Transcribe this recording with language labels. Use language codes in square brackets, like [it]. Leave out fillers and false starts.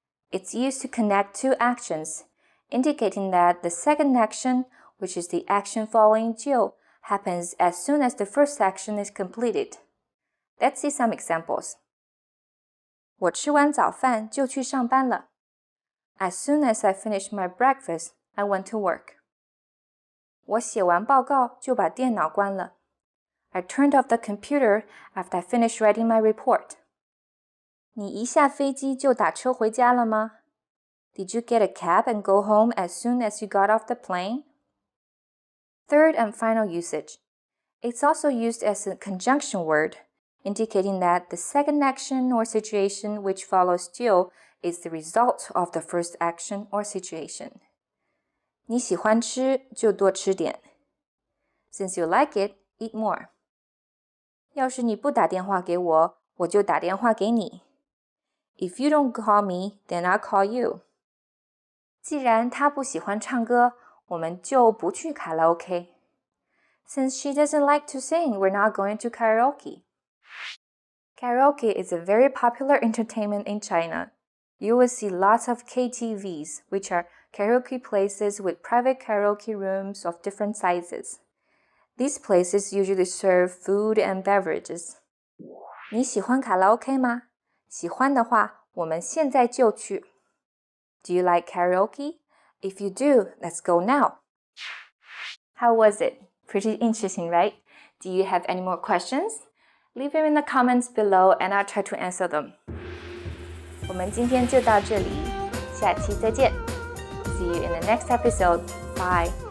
[en] It's used to connect 2 actions, indicating that the second action, which is the action following 就, happens as soon as the first action is completed. Let's see some examples. [zh] 我吃完早饭就去上班了. [en] As soon as I finished my breakfast, I went to work. [zh] 我写完报告就把电脑关了. [en] I turned off the computer after I finished writing my report. [zh] 你一下飞机就打车回家了吗? [en] Did you get a cab and go home as soon as you got off the plane? Third and final usage. It's also used as a conjunction word, indicating that the second action or situation which follows 就 is the result of the first action or situation. [zh] 你喜欢吃就多吃点。 [en] Since you like it, eat more. [zh] 要是你不打电话给我，我就打电话给你。 [en] If you don't call me, then I'll call you. [zh] 既然她不喜欢唱歌，我们就不去卡拉 OK. [en] Since she doesn't like to sing, we're not going to karaoke. Karaoke is a very popular entertainment in China. You will see lots of KTVs, which are karaoke places with private karaoke rooms of different sizes. These places usually serve food and beverages. [zh] 你喜欢卡拉 OK 吗？喜欢的话，我们现在就去。 [en] Do you like karaoke? If you do, let's go now. How was it? Pretty interesting, right? Do you have any more questions? Leave them in the comments below and I'll try to answer them. [zh] 我们今天就到这里，下期再见。 [en] See you in the next episode. Bye.